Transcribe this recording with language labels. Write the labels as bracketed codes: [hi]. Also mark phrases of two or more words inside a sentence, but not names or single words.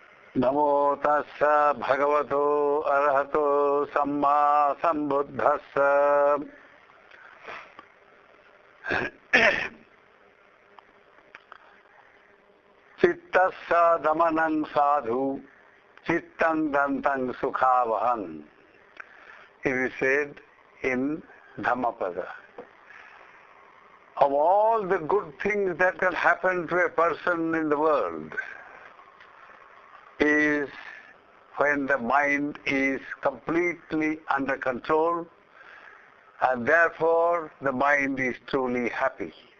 [pi] Namo tassa bhagavato arahato samma sambuddhassa. Chittassa damanang sadhu, chittang dantang sukhavahang. [en] It is said in Dhammapada. Of all the good things that can happen to a person in the world is when the mind is completely under control, and therefore the mind is truly happy.